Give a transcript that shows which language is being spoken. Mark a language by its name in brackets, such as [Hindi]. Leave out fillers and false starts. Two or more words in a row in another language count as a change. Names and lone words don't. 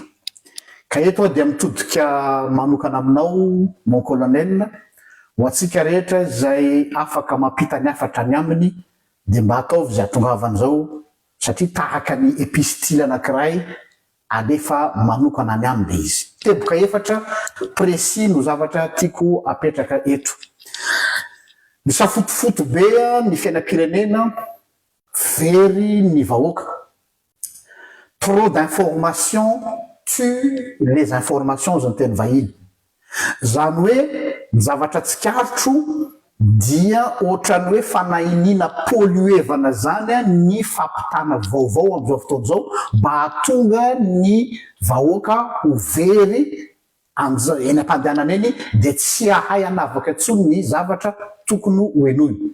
[Malagasy] Ka eto dia mitodika manokana aminao [French] mon colonel [Malagasy] ho atsika rehetra izay afaka mampita ny afatra ny aminy dia mba ataovy izay atongavan'izao satria tahaka ny epistily anankiray alefa manokana ny aminy izy. Teboka efatra précis no zavatra tiako apetraka eto. Misafotofoto be ny fiainam-pirenena, very ny vahoaka. [French] Trop d'informations tue les informations [Malagasy] zany teny vahiny. Zany hoe ny zavatra tsikarotro dia ohatrany hoe fanahinina polluevana zany ny fampitana vaovao amin'izao fotoana izao mba hahatonga ny vahoaka ho very amin'izao eny am-pandehanana eny dia tsy ahay hanavaka intsony ny zavatra tokony ho henoiny.